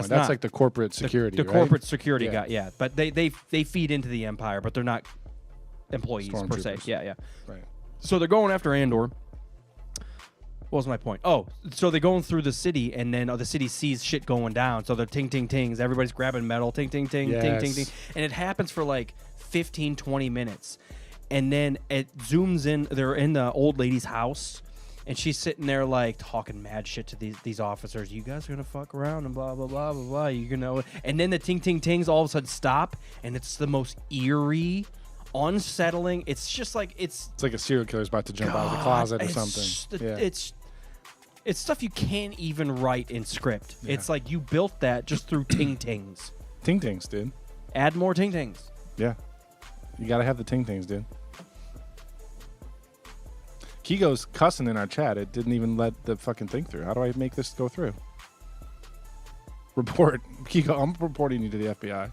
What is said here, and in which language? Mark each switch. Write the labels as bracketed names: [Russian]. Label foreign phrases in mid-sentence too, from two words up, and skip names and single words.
[English] That's That's not. like the corporate security, The right? corporate security Yeah. guy, yeah. But they feed into the Empire, but they're not employees per se. Stormtroopers. Yeah. Right. So they're going after Andor. What was my point? Oh, so they're going through the city, and then the city sees shit going down. So they're ting, ting, tings. Everybody's grabbing metal, ting, ting, ting, ting, ting, ting. Yes. And it happens for like 15, 20 minutes. And then it zooms in. They're in the old lady's house, and she's sitting there like talking mad shit to these officers. You guys are going to fuck around and blah, blah, blah, blah, blah. You're going to... And then the ting, ting, tings all of a sudden stop, and it's the most eerie, unsettling. It's just like... It's like a serial killer's about to jump out of the closet or it's something. Yeah. It's stuff you can't even write in script. It's like you built that just through ting tings. Ting tings, dude. Add more ting tings. Yeah. You gotta have the ting tings, dude. Kigo's cussing in our chat. It didn't even let the fucking thing through. How do I make this go through? Report. Kigo, I'm reporting you to the FBI.